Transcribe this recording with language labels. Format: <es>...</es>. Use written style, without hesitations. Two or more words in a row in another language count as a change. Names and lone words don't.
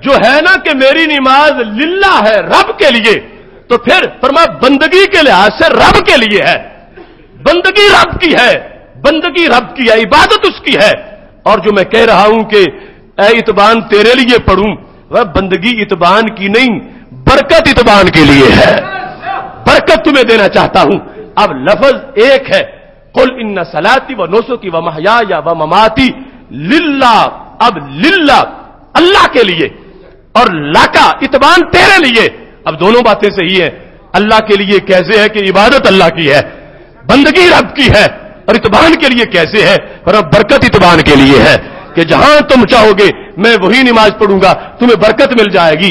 <ur>جو ہے نا کہ میری نماز للہ ہے، رب کے لیے، تو پھر فرمایا بندگی کے لحاظ سے رب کے لیے ہے، بندگی رب کی ہے، بندگی رب کی ہے، عبادت اس کی ہے۔ اور جو میں کہہ رہا ہوں کہ اے اتبان تیرے لیے پڑھوں، وہ بندگی اتبان کی نہیں، برکت اتبان کے لیے ہے، برکت تمہیں دینا چاہتا ہوں۔ اب لفظ ایک ہے،</ur> <ar>قل ان صلاتی و نسکی و محیای و مماتی للہ،</ar> <ur>اب للہ اللہ کے لیے، اور لاکا اتبان تیرے لیے۔ اب دونوں باتیں صحیح ہیں، اللہ کے لیے کیسے ہے کہ عبادت اللہ کی ہے، بندگی رب کی ہے، اور اتبان کے لیے کیسے ہے، اور اب برکت اتبان کے لیے ہے کہ جہاں تم چاہو گے میں وہی نماز پڑھوں گا، تمہیں برکت مل جائے گی۔</ur>